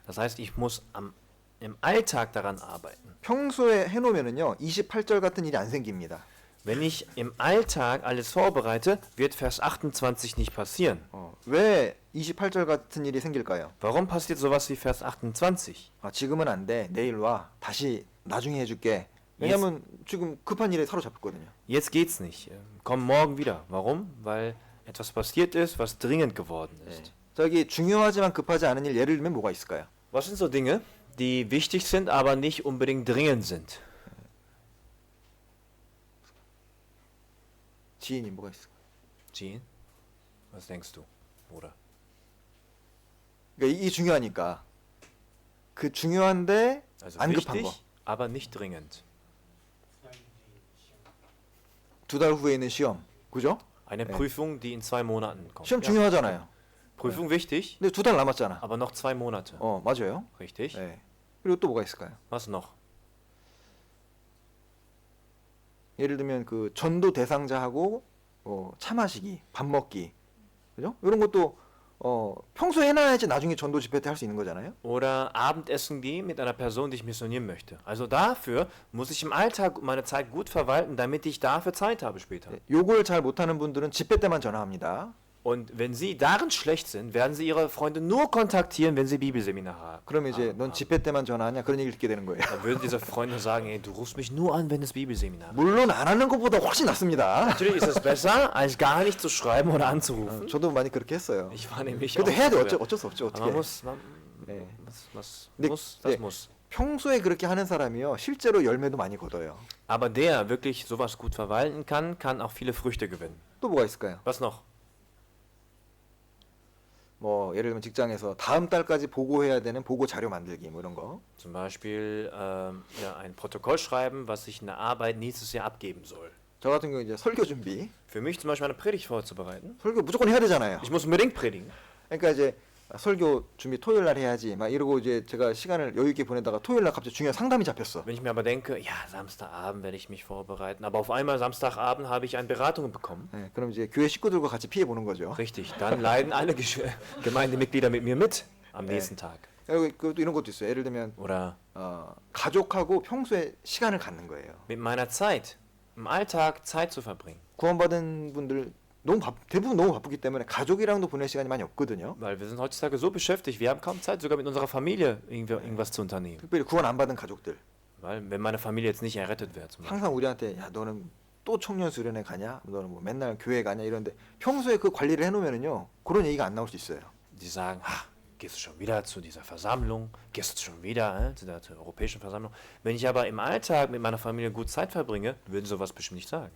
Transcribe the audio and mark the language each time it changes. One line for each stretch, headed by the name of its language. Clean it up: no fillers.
German: Das heißt, ich muss im Alltag daran arbeiten.
Korean: 평소에 해놓으면은요, 28절 같은 일이 안 생깁니다.
German: Wenn ich im Alltag alles vorbereite, wird Vers 28 nicht passieren.
Korean: 왜 28절 같은 일이 생길까요?
German: Warum passiert sowas wie Vers 28?
Korean: 지금은 안 돼. 내일 와. 다시 나중에 해줄게. 왜냐면 지금 급한 일에 사로잡혔거든요.
German: Jetzt geht's nicht. Komm morgen wieder. Warum? Weil etwas passiert ist, was dringend geworden ist.
Korean: 저기 중요하지만 급하지 않은 일 예를 들면 뭐가 있을까요?
German: Was sind so Dinge, die wichtig sind, aber nicht unbedingt dringend sind?
Korean: 지인이 뭐가 있을까?
German: Jean, was denkst du, Bruder?
Korean: 그러니까 이 중요하니까 그 중요한데
German: Also
Korean: 안 급한 거.
German: wichtig, aber nicht dringend.
Korean: 2달 후에 있는 시험, 그죠?
German: Eine Ja. Prüfung, die in 2 Monaten kommt.
Korean: 시험
German: Ja.
Korean: 중요하잖아요.
German: Prüfung wichtig,
Korean: 근데 2달 남았잖아.
German: aber noch 2 Monate.
Korean: 맞아요.
German: Richtig?
Korean: 네. 그리고 또 뭐가 있을까요?
German: Was noch?
Korean: 예를 들면 그 전도 대상자하고 차 마시기, 밥 먹기, 그죠? 이런 것도 평소에 해놔야지 나중에 전도 집회 때 할 수 있는 거잖아요.
German: Oder Abendessen gehen mit einer Person, die ich missionieren möchte. Also dafür muss ich im Alltag meine Zeit gut verwalten, damit ich dafür Zeit habe später.
Korean: 네, 요걸 잘 못하는 분들은 집회 때만 전화합니다.
German: Und wenn Sie darin schlecht sind, werden Sie Ihre Freunde nur kontaktieren, wenn Sie Bibelseminar haben.
Korean: 그러면 이제 넌 집회 때만 전화하냐 그런 얘기를 듣게 되는 거예요.
German: Dann würden diese Freunde sagen, ey, du rufst mich nur an, wenn es Bibelseminar ist.
Korean: 물론 안 하는 것보다 훨씬 낫습니다.
German: Natürlich ist es besser, als gar nicht zu schreiben oder anzurufen.
Korean: 저도 많이 그렇게 했어요.
German: Ich war nämlich
Korean: 그래도
German: auch
Korean: 해야 돼.
German: früher.
Korean: 어쩔 수 없죠.
German: Aber
Korean: 어떻게.
German: man muss,
Korean: 네.
German: was
Korean: 네,
German: muss, das
Korean: 네.
German: muss.
Korean: 평소에 그렇게 하는 사람이요. 실제로 열매도 많이 거둬요.
German: Aber der wirklich sowas gut verwalten kann, kann auch viele Früchte gewinnen.
Korean: 또 뭐가 있을까요?
German: Was noch?
Korean: 뭐 예를 들면 직장에서 다음 달까지 보고해야 되는 보고 자료 만들기 뭐 이런 거.
German: Zum Beispiel ja, ein Protokoll schreiben, was ich in der Arbeit nächstes Jahr abgeben soll.
Korean: 저 같은 경우 이제 설교 준비.
German: Für mich zum Beispiel eine Predigt vorzubereiten.
Korean: 설교 무조건 해야 되잖아요.
German: Ich muss unbedingt predigen.
Korean: 그러니까 이제 설교 준비 토요일 날 해야지 막 이러고 이제 제가 시간을 여유 있게 보내다가 토요일 날 갑자기 중요한 상담이 잡혔어.
German: Wenn ich mir aber denke, ja, Samstagabend werde ich mich vorbereiten, aber auf einmal Samstagabend habe ich eine Beratung bekommen.
Korean: 네, 그럼 이제 교회 식구들과 같이 피해 보는 거죠.
German: Richtig, dann leiden alle Gemeindemitglieder mit mir mit am nächsten Tag.
Korean: 그리고 그것도 이런 것도 있어요. 예를 들면
German: Oder
Korean: 가족하고 평소에 시간을 갖는 거예요.
German: mit meiner Zeit, im Alltag Zeit zu verbringen.
Korean: 구원받은 분들 대부분 너무 바쁘기 때문에 가족이랑도 보낼 시간이 많이 없거든요.
German: Weil wir sind heutzutage so beschäftigt, wir haben kaum Zeit, sogar mit unserer Familie irgendwas zu unternehmen.
Korean: 특별히 구원 안 받은 가족들.
German: Weil wenn meine Familie jetzt nicht errettet wird, zum Beispiel.
Korean: 항상 우리한테 야 너는 또 청년 수련회 가냐? 너는 뭐 맨날 교회 가냐? 이런데 평소에 그 관리를 해놓으면은요 그런 얘기가 안 나올 수 있어요.
German: Die sagen, gehst du schon wieder zu dieser Versammlung? Gehst du schon wieder zu der europäischen Versammlung? Wenn ich aber im Alltag mit meiner Familie gut Zeit verbringe, würden sie sowas bestimmt nicht sagen.